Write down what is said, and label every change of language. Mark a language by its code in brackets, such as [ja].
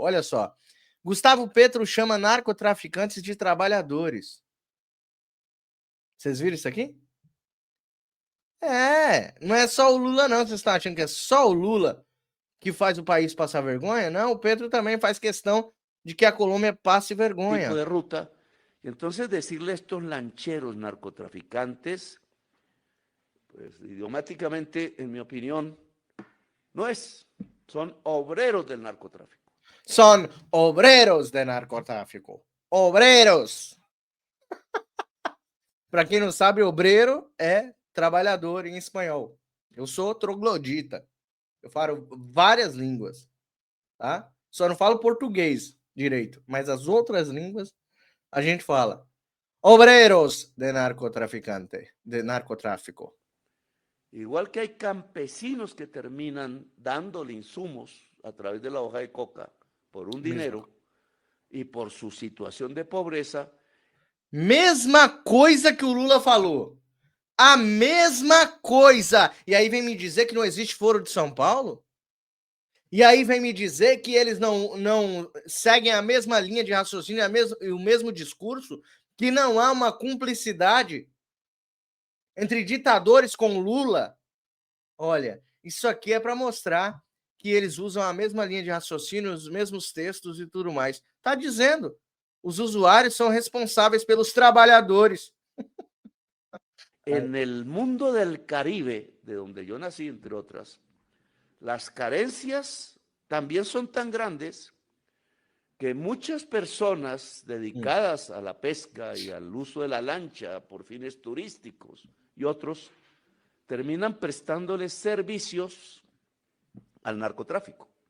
[pt] Olha só. Gustavo Petro chama narcotraficantes de trabalhadores. Vocês viram isso aqui? Não é só o Lula, não. Vocês estão achando que é só o Lula que faz o país passar vergonha? Não, o Petro também faz questão de que a Colômbia passe vergonha. [es] Tipo de ruta. Entonces decirle a estos lancheros narcotraficantes, pues idiomáticamente, en mi opinión, no es. Son obreros del narcotráfico. Son obreros de narcotráfico. Obreros. [pt] Para quem não sabe, obreiro é trabalhador em espanhol. Eu sou troglodita. Eu falo várias línguas, tá? Só não falo português direito, mas as outras línguas a gente fala. [es] Obreros de narcotráfico. Igual que hay campesinos que terminan dándole insumos a través de la hoja de coca por un dinero y por su situación de pobreza. [pt] Mesma coisa que o Lula falou. A mesma coisa. E aí vem me dizer que não existe Foro de São Paulo? E aí vem me dizer que eles não seguem a mesma linha de raciocínio e o mesmo discurso, que não há uma cumplicidade entre ditadores com Lula? Olha, isso aqui é para mostrar que eles usam a mesma linha de raciocínio, os mesmos textos e tudo mais. Está dizendo, os usuários são responsáveis pelos trabalhadores. [es] En el mundo del Caribe, de donde yo nací, entre otras, las carencias también son tan grandes que muchas personas dedicadas a la pesca y al uso de la lancha por fines turísticos y otros terminan prestándoles servicios al narcotráfico.